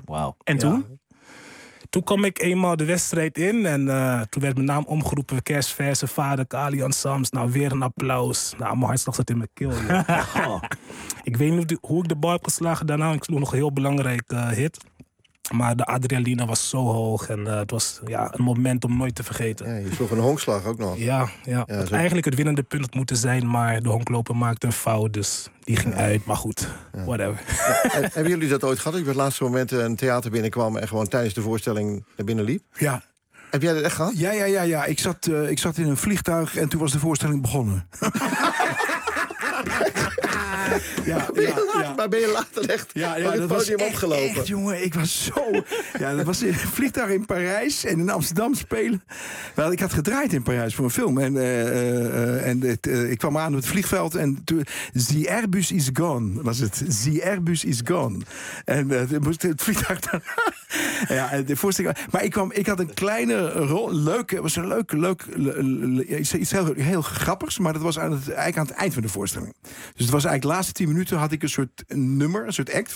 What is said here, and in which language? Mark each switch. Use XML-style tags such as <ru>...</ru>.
<nl>Wauw. En toen? Toen kwam ik eenmaal de wedstrijd in. En toen werd mijn naam omgeroepen. Kerstverse, vader, Kali en Sams. Nou, weer een applaus. Nou, mijn hartslag zat in mijn keel. Ja. Ik weet niet hoe ik de bal heb geslagen daarna. Ik sloeg nog een heel belangrijk hit. Maar de adrenaline was zo hoog. En het was een moment om nooit te vergeten. Ja, je sloeg een honkslag ook nog. Ja. Het eigenlijk het winnende punt had moeten zijn. Maar de honkloper maakte een fout. Dus die ging uit. Maar goed, whatever. Ja, hebben jullie dat ooit gehad? Dat je op het laatste moment een theater binnenkwam en gewoon tijdens de voorstelling naar binnen liep? Ja. Heb jij dat echt gehad? Ja. Ik zat in een vliegtuig en toen was de voorstelling begonnen. Maar ben je later echt het podium opgelopen? Echt, jongen, ik was zo... Ja, dat was een vliegtuig in Parijs en in Amsterdam spelen. Wel, ik had gedraaid in Parijs voor een film. En ik kwam aan op het vliegveld en toen...</nl> <en>The Airbus is gone,</en> <nl>was het.</nl> <en>The Airbus is gone.</en> <nl>En moest het vliegtuig dan... Ja, de voorstelling... Maar ik had een kleine rol, leuke... Het was een leuke iets heel grappigs, maar dat was eigenlijk aan het eind van de voorstelling. Dus het was eigenlijk de laatste 10 minuten had ik een soort nummer, een soort act.</nl>